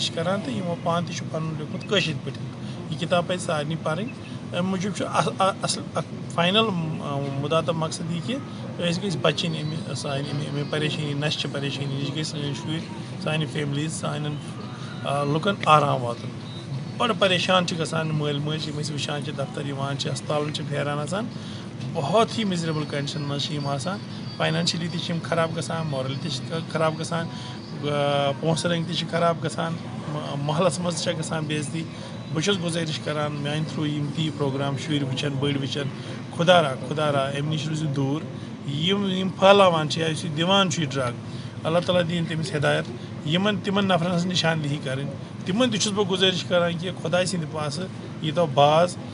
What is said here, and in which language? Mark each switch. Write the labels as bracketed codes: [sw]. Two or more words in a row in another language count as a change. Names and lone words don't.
[ks] چھِ کران تہٕ یِمو پانہٕ تہِ چھُ پنُن لیوٗکھمُت کٲشِر پٲٹھۍ یہِ کِتاب پزِ سارنٕے پرٕنۍ اَمہِ موٗجوٗب چھُ اصل اکھ فاینل مُدا تہٕ مقصد یہِ کہِ أسۍ گٔژھۍ بچٕنۍ اَمہِ پریشٲنی نشچہِ پریشٲنی نِش گٔژھۍ سٲنۍ شُرۍ سانہِ فیملیز سانٮ۪ن لُکن آرام واتُن بڑٕ پریشان چھِ گژھان مٲلۍ مٲجۍ یِم أسۍ وٕچھان چھِ دفتر یِوان چھِ ہسپتالن چھِ پھیران آسان [ur] بہت ہی [en] miserable condition [ks] منٛز چھِ یِم آسان فاینانشلی تہِ چھِ یِم خراب گژھان مورلی تہِ چھِ خراب گژھان پونٛسہٕ رٔنٛگۍ تہِ چھِ خراب گژھان محلس منٛز چھےٚ گژھان بے عزتی بہٕ چھُس گُزٲرِش کران میانہِ تھروٗ یِم تہِ یہِ پروگرام شُرۍ وٕچھن بٔڑۍ وٕچھن خۄدا را اَمہِ نِش روٗزِو دوٗر یِم پھٲلاوان چھِ یا یُس یہِ دِوان چھُ یہِ ڈرٛگ اللہ تعالیٰ دِیِن تٔمِس ہدایت یِمن تِمن نفرن ہٕنٛز نِشاندہی کرٕنۍ تِمن تہِ چھُس بہٕ گُزٲرِش کران کہِ خۄداے سٕنٛدِ پاسہٕ ییٖتو باز